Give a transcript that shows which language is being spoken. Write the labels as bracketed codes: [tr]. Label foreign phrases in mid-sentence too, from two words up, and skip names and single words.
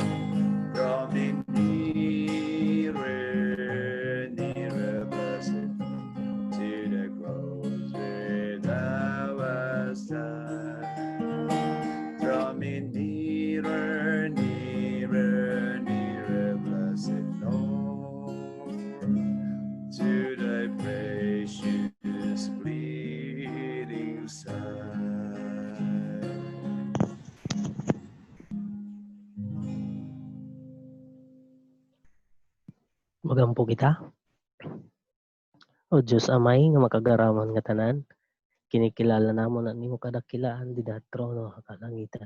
[en] Draw me nearer, nearer, blessed, to the cross where thou hast died. Draw me nearer, nearer, nearer, blessed Lord, to thy precious bleeding side. [war] Magampo kita. O Diyos Amay nga makagaraman nga tanan, kinikilala namon na nimo kadakilaan di trono kalangitan.